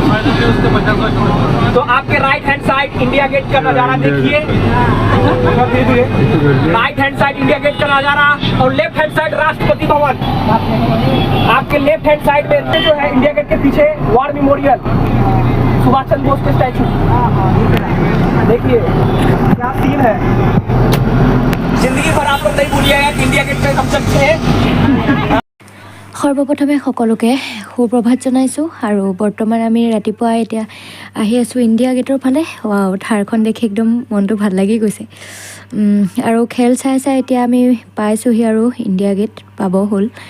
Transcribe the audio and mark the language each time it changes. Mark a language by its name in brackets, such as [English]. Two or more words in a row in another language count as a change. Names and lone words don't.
[Hindi] तो आपके [English] right hand side [Hindi] इंडिया गेट का नज़ारा देखिए, [English] right hand side [Hindi] इंडिया गेट का नज़ारा और [English] left hand side [Hindi] राष्ट्रपति भवन। आपके [English] left hand side [Hindi] में जो है इंडिया गेट के पीछे वॉर मेमोरियल, सुभाष चंद्र बोस के स्टैचू। देखिए क्या सीन है। जिंदगी भर आप लोग नहीं भूलिएगा कि इंडिया गेट पे हम सब थे। [Assamese] সৰ্বপ্ৰথমে সকলোকে সুপ্ৰভাত জনাইছোঁ আৰু বৰ্তমান আমি ৰাতিপুৱা এতিয়া আহি আছোঁ ইণ্ডিয়া গেটৰ ফালে। ঠাৰখন দেখি একদম মনটো ভাল লাগি গৈছে আৰু খেল চাই চাই এতিয়া আমি পাইছোঁহি আৰু ইণ্ডিয়া গেট পাব হ'ল।